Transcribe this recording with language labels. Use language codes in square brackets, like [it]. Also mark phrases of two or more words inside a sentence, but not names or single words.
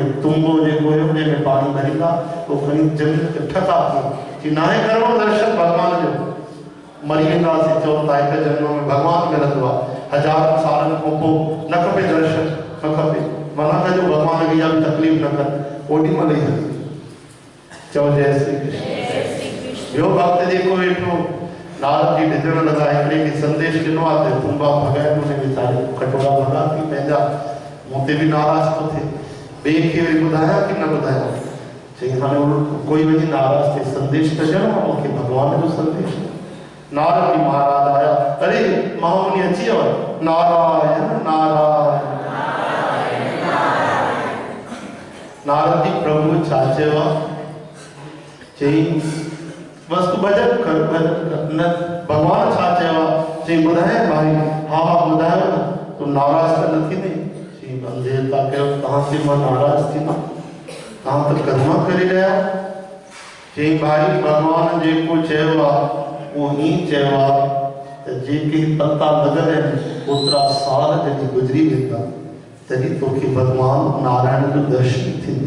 [sd] तुम्बो जेको हुयो उन में पाणी भरींदा, पोइ खणी ज़मीन ते ठका थी नाहे करिणो दर्शन भॻवान जो, मरी वेंदासीं। चवनि था हिकु जन्म में भॻवान मिलंदो आहे, हज़ारनि सालनि खां पोइ न खपे दर्शन, न खपे, माना कजो भॻवान खे इहा बि तकलीफ़ न कर, ओॾी महिल ई हली चओ जय श्री कृष्ण। ॿियो भक्त जेको वेठो नारद जी ॾिसण लॻा, हिकिड़े खे संदेश ॾिनो आहे त तुम्बा भॻाए उन वीचारे कटोरा भॻा थी पंहिंजा, मूं ते बि नाराज़ थो थिए, ॿिए खे वरी ॿुधायां कि न ॿुधायां। चई हाणे कोई वञी नाराज़ थिए, संदेश त ॾियणो आहे मूंखे, भॻवान जो संदेश। नारद जी महाराज आया, अरे महामुनि अची वियो, नारायण नारायण। नारद जी प्रभु छा चयो आहे? चई बस तू भजन कर, न भगवान छा चयो आहे? चई ॿुधाए भाई, हा ॿुधायो न, तूं नाराज़ त न थींदे? चई बंदे था कयो, तव्हां ते मां नाराज़ थींदा, तव्हां त कर्म करे रहिया। चई भाई भगवान जेको चयो आहे उहो ईअं चयो आहे त जेके पत्ता लॻल आहिनि ओतिरा साल जॾहिं गुज़री वेंदा तॾहिं तोखे भगवान नारायण जो दर्शन थींदो।